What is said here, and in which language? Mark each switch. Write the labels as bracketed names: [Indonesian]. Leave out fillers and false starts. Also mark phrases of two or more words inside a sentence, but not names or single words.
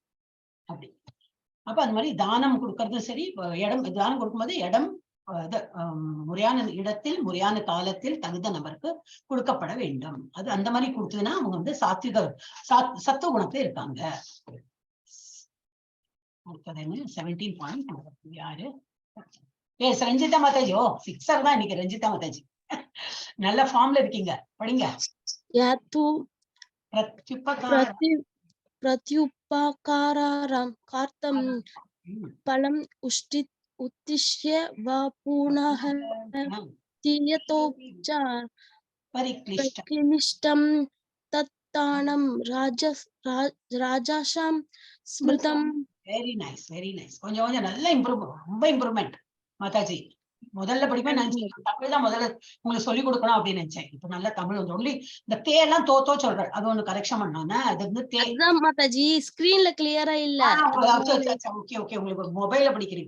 [Tamil] அப்படி அப்ப அந்த மாதிரி தானம் கொடுக்கறதும் சரி, இடம் தானம் கொடுக்கும்போது இடம் முறையான இடத்தில் முறையான காலத்தில் தகுந்த நபருக்கு கொடுக்கப்பட வேண்டும். அது அந்த மாதிரி கொடுத்ததுன்னா அவங்க வந்து சத்துவ குணத்துல இருக்காங்க. அடுத்தது என்ன 17 யாரு? ரஞ்சிதா மாதாஜி. 6 தான் இன்னைக்கு ரஞ்சிதா மாதாஜி. நல்ல ஃபார்ம்ல இருக்கீங்க, படிங்க. [Sanskrit] प्रत्युपकारां कार्तं फलम् उद्दिश्य वा पुनः तीयतोपचार परिक्लिष्टं तत्तानं राजसां स्मृतं. [English] very nice, very nice. [Tamil] கொஞ்சம் கொஞ்சம் நல்ல ரொம்ப இம்ப்ரூவ்மெண்ட் மாதாஜி. முதல்ல படிப்பேன் நினைச்சேன், தமிழ் தான் முதல்ல உங்களுக்கு சொல்லிக் கொடுக்கணும் அப்படின்னு நினைச்சேன். இப்ப நல்ல தமிழ் வந்து ஒன்லி இந்த தே எல்லாம் தோ சொல்றேன், அது ஒண்ணு கரெக்ஷன் பண்ணோம்னா அது வந்து தே மாதாஜி ஸ்கிரீன்ல கிளியரா இல்ல. [English] okay okay, [Tamil] உங்களுக்கு மொபைல்ல படிக்கிறீங்க.